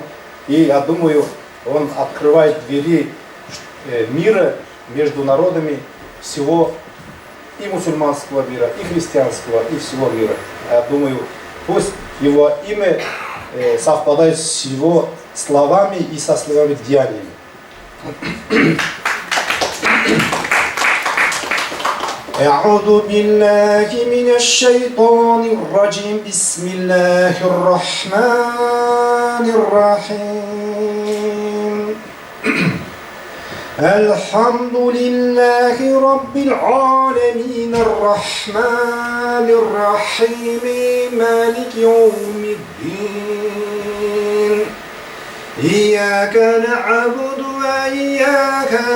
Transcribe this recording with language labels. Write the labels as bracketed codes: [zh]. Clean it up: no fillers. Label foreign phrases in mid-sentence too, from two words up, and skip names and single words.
[ru] И я думаю, он открывает двери мира между народами всего и мусульманского мира, и христианского, и всего мира. Я думаю, пусть его имя совпадают с его словами и со словами деяниями. [ar] أعوذ بالله من الشيطان الرجيم بسم الله الرحمن الرحيم الحمد لله رب العالمين الرحمن الرحيم مالك يوم الدين إياك نعبد وإياك